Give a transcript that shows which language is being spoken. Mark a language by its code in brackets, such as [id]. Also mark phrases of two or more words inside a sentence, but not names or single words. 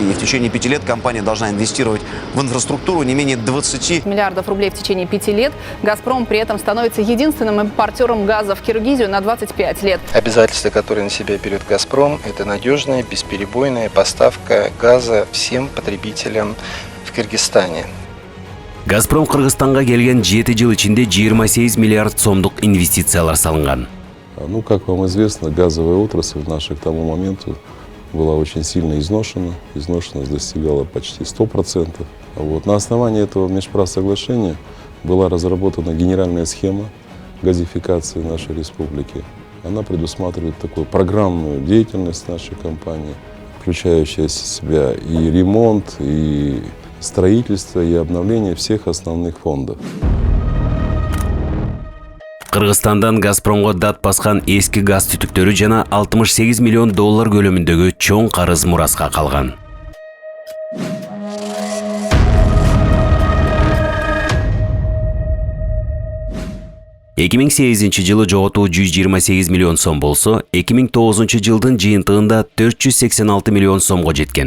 [ru] И в течение 5 лет компания должна инвестировать в инфраструктуру не менее 20 миллиардов рублей в течение 5 лет. «Газпром» при этом становится единственным импортером газа в Киргизию на 25 лет. Обязательства, которые на себя берет «Газпром», это надежная, бесперебойная поставка газа всем потребителям в Кыргызстане. [ky] Газпром Кыргызстанга келген 7 жыл ичинде 28 миллиард сомдук инвестициялар салынган. [ru] Ну, как вам известно, газовая отрасль наша к тому моменту была очень сильно изношена. Изношенность достигала почти 100%. На основании этого межправсоглашения была разработана генеральная схема газификации нашей республики. Она предусматривает такую программную деятельность нашей компании, включающая в себя и ремонт, и строительство, и обновление всех основных фондов. [ky] Кыргызстандан Газпромго дат баскан эски газ түтүктөрү жана $68 миллион көлөмүндөгү чоң карыз мураска калган. 2008 жылы жоготуу 128 миллион сом болсо, 2009 жылдын жыйынтыгында 486 миллион сомго жеткен.